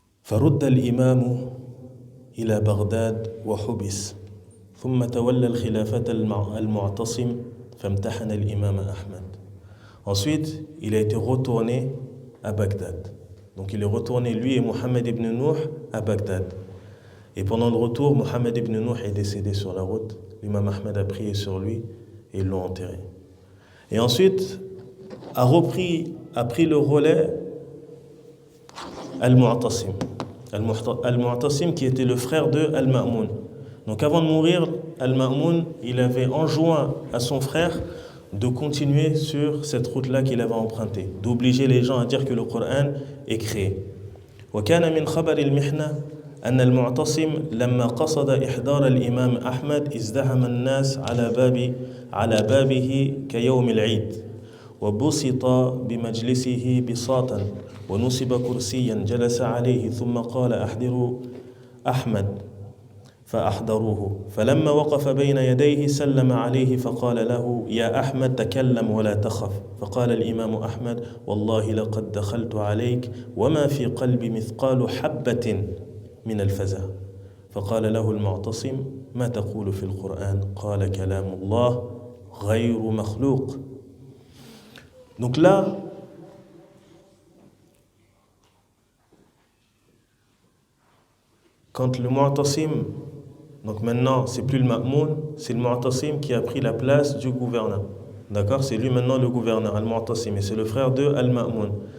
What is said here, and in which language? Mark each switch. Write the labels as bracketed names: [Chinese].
[Arabic] فرد الإمام إلى بغداد وحبس ثم تولى الخلافة المعتصم فامتحن الإمام أحمد. [French] Ensuite, il a été retourné à Bagdad. Donc il est retourné, lui et Mohammed ibn Nuh, à Bagdad. Et pendant le retour, Mohammed ibn Nuh est décédé sur la route. L'imam Ahmed a prié sur lui et ils l'ont enterré. Et ensuite, a pris le relais Al-Mu'tasim. Al-Mu'tasim qui était le frère de Al-Ma'moun. Donc avant de mourir, Al-Ma'moun, il avait enjoint à son frère de continuer sur cette route-là qu'il avait empruntée, d'obliger les gens à dire que le Coran est créé. [Arabic] وكان من خبر المحنة أن المعتصم لما قصد إحضار الإمام أحمد ازدحم الناس على بابه كيوم العيد وبسط بمجلسه بساطا ونصب كرسيا جلس عليه ثم قال أحضروا أحمد فأحضروه فلما وقف بين يديه سلم عليه فقال له يا أحمد تكلم ولا تخف فقال الإمام أحمد والله لقد دخلت عليك وما في قلبي مثقال حبة من الفزع فقال له المعتصم ما تقول في القرآن قال كلام الله غير مخلوق. [French] Donc là, quand le Mu'tasim, donc maintenant c'est plus le Ma'moun, c'est le Mu'tasim qui a pris la place du gouverneur. D'accord? C'est lui maintenant le gouverneur, Al-Mu'tasim, et c'est le frère de Al-Ma'moun.